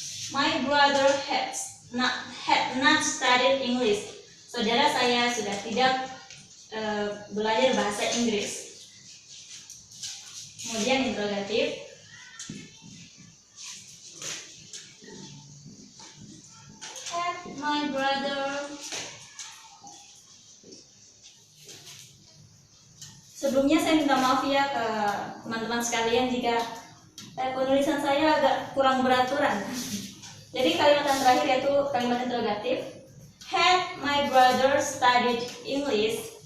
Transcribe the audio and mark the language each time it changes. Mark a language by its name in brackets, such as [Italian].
[English] My brother had not studied English. [Indonesian] Saudara saya sudah tidak belajar bahasa Inggris. Kemudian interrogatif. [English] Had my brother. [Indonesian] Sebelumnya saya minta maaf ya ke teman-teman sekalian jika penulisan saya agak kurang beraturan. Jadi kalimat yang terakhir yaitu kalimat interrogatif. [English] Had my brother studied English?